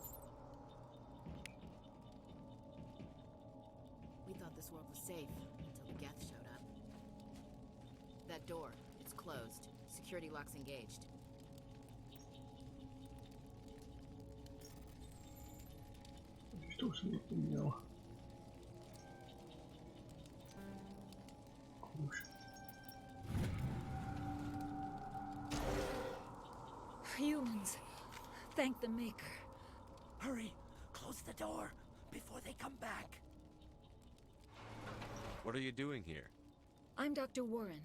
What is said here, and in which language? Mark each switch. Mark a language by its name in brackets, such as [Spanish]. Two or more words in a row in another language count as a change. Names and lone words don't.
[English] We thought this world was safe until the Geth showed up. That door, it's closed. Security lock's engaged. [Czech] To už jsem to měl. Už. [English] Humans. Thank the Maker. Hurry! Close the door before they come back. What are you doing here? I'm Dr. Warren.